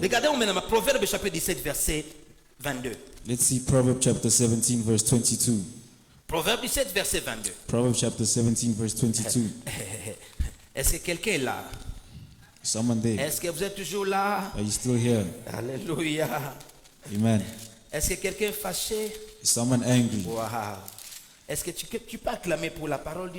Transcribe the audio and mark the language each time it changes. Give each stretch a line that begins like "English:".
French: Regardons maintenant Proverbe chapitre 17 verset 22.
English: Let's see Proverbs chapter 17 verse 22.
French: Proverbe 17 verset 22.
English: Proverbs chapter 17 verse 22.
French: Est-ce que quelqu'un est là?
English: Someone there.
French: Est-ce que vous êtes toujours là?
English: Are you still here? Alléluia. Amen.
French: Est-ce que quelqu'un est fâché?
English: Is someone angry? Wow.
French: Est-ce que tu peux acclamer pour la parole du